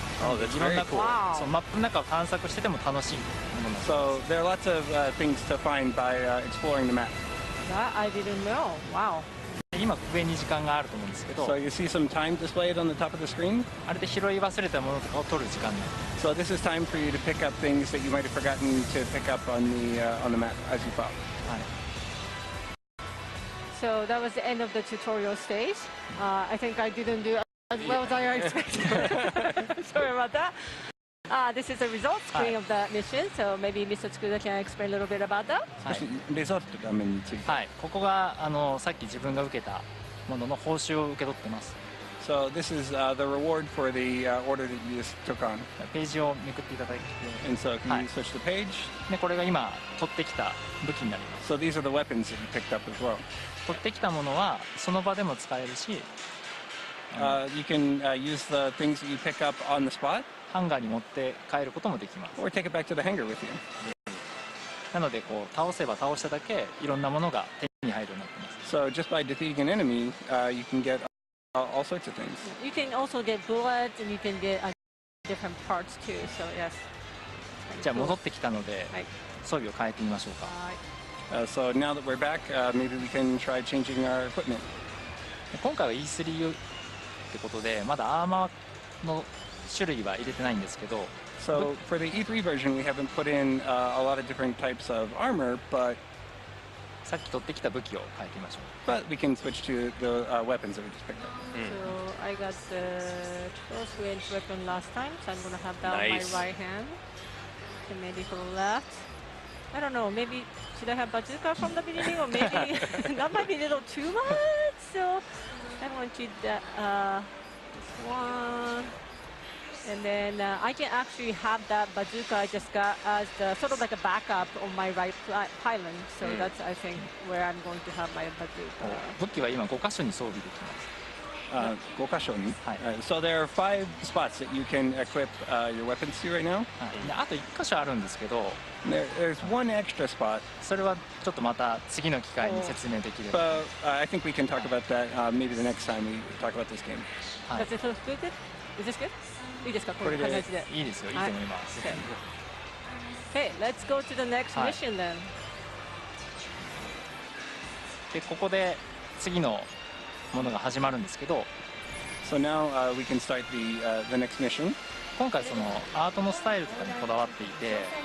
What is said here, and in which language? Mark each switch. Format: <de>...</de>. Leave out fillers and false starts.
<en>Oh, that's very cool.</en> <ja>そうマップの中を探索してても楽しいものなんです。</ja> <en>So there are lots of things to find by exploring the map. That I didn't know. Wow.</en> <ja>今上に時間があると思うんですけど。</ja> <en>So you see some time displayed on the top of the screen.</en> <ja>あれで拾い忘れたものとかを取る時間に。</ja> <en>So this is time for you to pick up things that you might have forgotten to pick up on the map as you follow.</en> <ja>はい。</ja> <en>So that was the end of the tutorial stage. I think I didn't do as well as I expected. Sorry about that. This is the results screen of the mission. So maybe Mr. Tsukuda can explain a little bit about that.</en> <ja>レザルト画面について。はい。ここがさっき自分が受けたものの報酬を受け取ってます。</ja> <en>So this is the reward for the order that you just took on.</en> <ja>ページをめくっていただいて。</ja> <en>And so can you switch the page?</en> <ja>でこれが今取ってきた武器になります。</ja> <en>So these are the weapons that you picked up as well.</en> <ja>取ってきたものはその場でも使えるし、</ja> <en>you can use the things that you pick up on the spot.</en> <ja>ハンガーに持って帰ることもできます。</ja> <en>Or take it back to the hangar with you.</en> <ja>なのでこう倒せば倒しただけいろんなものが手に入るようになってます。</ja> <en>So just by defeating an enemy, you can get all sorts of things. You can also get bullets and you can get different parts too. So yes.</en> <ja>じゃあ戻ってきたので、装備を変えてみましょうか。</ja> <en>So now that we're back, maybe we can try changing our equipment.</en> <ja>今回は E3 ってことでまだアーマーの種類は入れてないんですけど、</ja> <en>So for the E3 version, we haven't put in a lot of different types of armor, but</en> <ja>さっき取ってきた武器を変えてみましょう。</ja> <en>we can switch to the weapons that we just picked up. So I got the close range weapon last time, so I'm gonna have that Nice. on my right hand. And maybe for the left. I don't know, maybe should I have bazooka from the beginning or maybe that might be a little too much. So I'm going to choose that this one. And then I can actually have that bazooka I just got as the, sort of like a backup on my right pylon. So that's I think where I'm going to have my bazooka.</en> <ja>武器は今5箇所に装備できます。</ja> <en>So there are 5 spots that you can equip your weapons to right now.</en> <ja>であと1箇所あるんですけど、</ja> <en>There's one extra spot,</en> <ja>それはちょっとまた次の機会に説明できれば。</ja> <en>but I think we can talk about that maybe the next time we talk about this game.</en> <ja>はい</ja> <en>Does it look good? Is this good?</en> <ja>いいですかこれでういう感じで。いいですよ、いいと思います。</ja> <en>Okay, let's go to the next</en> <ja>はい</ja> <en>mission then.</en> <ja>でここで次のものが始まるんですけど、</ja> <en>So now we can start the next mission.</en> <ja>今回そのアートのスタイルとかにこだわっていて、</ja>